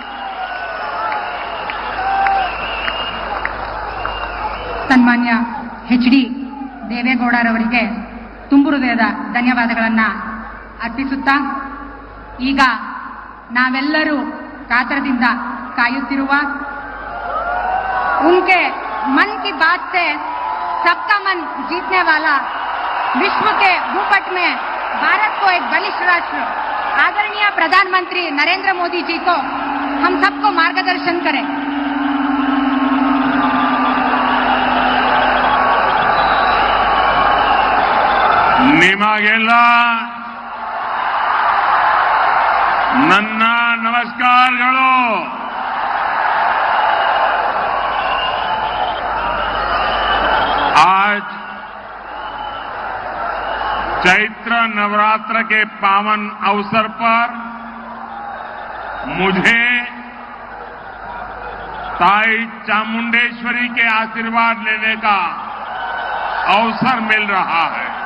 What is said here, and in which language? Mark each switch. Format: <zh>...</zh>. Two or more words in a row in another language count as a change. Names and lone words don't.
<kn>ಸನ್ಮಾನ್ಯ HD ದೇವೇಗೌಡರವರಿಗೆ ತುಂಬು ಹೃದಯದ ಧನ್ಯವಾದಗಳನ್ನು ಅರ್ಪಿಸುತ್ತಾ, ಈಗ ನಾವೆಲ್ಲರೂ ಕಾತರದಿಂದ ಕಾಯುತ್ತಿರುವ</kn> <hi>उनके मन की बात से सबका मन जीतने वाला, विश्व के भूपट में भारत को एक बलिष्ठ राष्ट्र आदरणीय प्रधानमंत्री नरेंद्र मोदी जी को हम सबको मार्गदर्शन करें.</hi> <kn>ನಿಮಗೆಲ್ಲ ನನ್ನ ನಮಸ್ಕಾರಗಳು.</kn> <hi>आज चैत्र नवरात्र के पावन अवसर पर मुझे ताई चामुंडेश्वरी के आशीर्वाद लेने का अवसर मिल रहा है.</hi>